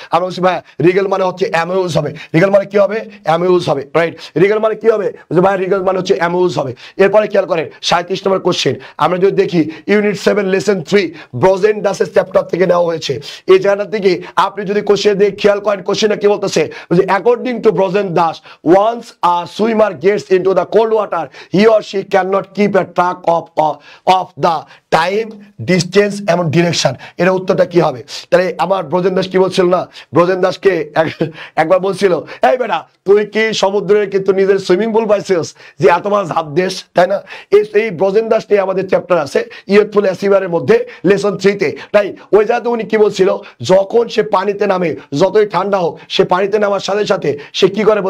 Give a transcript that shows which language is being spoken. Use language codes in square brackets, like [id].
[bn] আমরা বলছি ভাইয়া রিগেল মানে হচ্ছে অ্যামিউজ হবে। রিগেল মানে কি হবে? অ্যামিউজ হবে, রাইট? রিগেল মানে কি হবে? ভাই রিগেল মানে হচ্ছে অ্যামিউজ হবে। এরপরে খেয়াল করেন 37 নম্বর কোশ্চেন, আমরা যদি দেখি ইউনিট 7 লেসন 3 ব্রজেন ডাসের চ্যাপ্টার থেকে নেওয়া হয়েছে। এই জায়গাটা থেকে আপনি যদি কোশ্চেন দিয়ে খেয়াল করেন, কোশ্চেনটা কি বলতেছে? [en] according to Brajen Das, once a swimmer gets into the cold water, he or she cannot keep a track of the time, distance [bn] এবং [en] Direction. [bn] এর উত্তরটা কি হবে? তাহলে আমার ব্রজেন দাস কি বলছিল না? ব্রজেন দাসকে একবার বলছিল, এই বেটা তুই কি সমুদ্রের কিন্তু নিজের সুইমিং পুল পাইছিস যে এত মাছ ঝাঁপ দেশ, তাই না? এই ব্রজেন দাস নিয়ে আমাদের চ্যাপ্টার আছে ইয়ুথফুল অ্যাচিভারের মধ্যে লেসন 3-তে, তাই ওই জায়গাতে উনি কি বলছিল? যখন সে পানিতে নামে, যতই ঠান্ডা হোক, সে পানিতে নামার সাথে সাথে সে কি করে?